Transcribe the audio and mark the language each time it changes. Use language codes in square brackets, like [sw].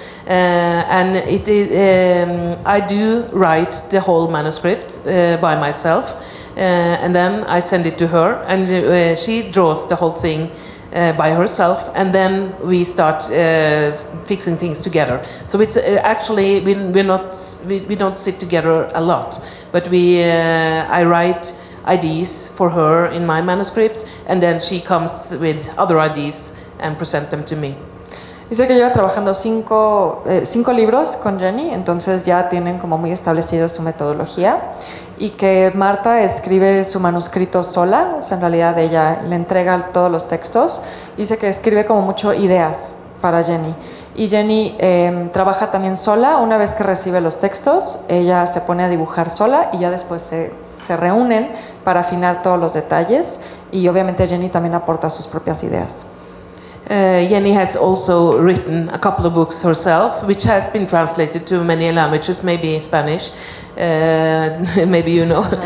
[en] And it is, I do write the whole manuscript by myself, and then I send it to her, and she draws the whole thing by herself, and then we start fixing things together. So it's actually we don't sit together a lot, but I write ideas for her in my manuscript, and then she comes with other ideas and present them to me. [es] Dice que lleva trabajando 5 libros con Jenny, entonces ya tienen como muy establecida su metodología, y que Marta escribe su manuscrito sola, o sea, en realidad ella le entrega todos los textos. Dice que escribe como mucho ideas para Jenny, y Jenny trabaja también sola. Una vez que recibe los textos, ella se pone a dibujar sola y ya después se reúnen para afinar todos los detalles, y obviamente Jenny también aporta sus propias ideas. [en] Jenny has also written a couple of books herself, which has been translated to many languages, maybe Spanish, maybe you know.